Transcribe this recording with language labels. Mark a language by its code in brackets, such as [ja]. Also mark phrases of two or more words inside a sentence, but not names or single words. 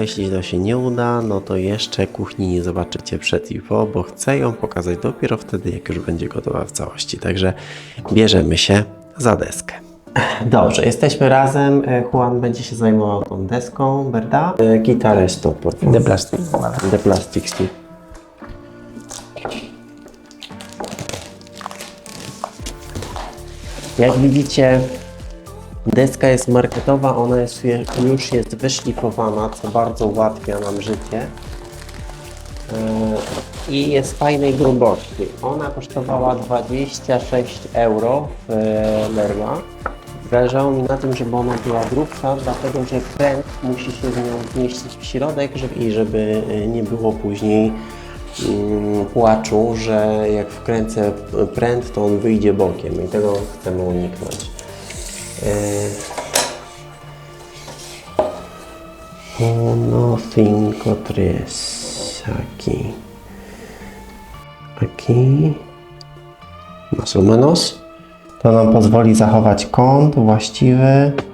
[pl] Jeśli to się nie uda, no to jeszcze kuchni nie zobaczycie przed i po, bo chcę ją pokazać dopiero wtedy, jak już będzie gotowa w całości. Także bierzemy się za deskę. Dobrze, jesteśmy razem. Juan będzie się zajmował tą deską, ¿verdad? Gitarę stop, [es] De plástico, vale. [en] de plastic stick. [pl] Jak widzicie, deska jest marketowa, ona już jest wyszlifowana, co bardzo ułatwia nam życie. I jest fajnej grubości. Ona kosztowała 26 euro w Leroy. Zależało mi na tym, żeby ona była grubsza, dlatego że pręt musi się z nią zmieścić w środek, żeby nie było później płaczu, że jak wkręcę pręt, to on wyjdzie bokiem, i tego chcemy uniknąć. [es] Uno, cinco, tres. Aquí. Más o menos. [pl] To nam pozwoli zachować kąt właściwy.